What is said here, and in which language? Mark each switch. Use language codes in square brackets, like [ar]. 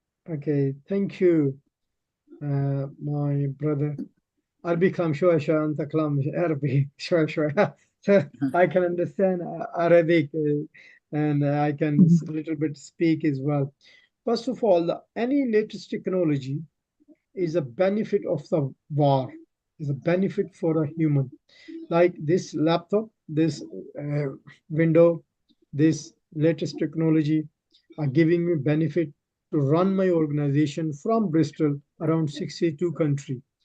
[en] Okay, thank you, my brother. [ar] Arabic كلام شوية أنت كلام عربي شوية. [en] I can understand Arabic and I can a little bit speak as well. First of all, any latest technology is a benefit of the war, is a benefit for a human. Like this laptop, this window, this latest technology are giving me benefit to run my organization from Bristol around 62 countries.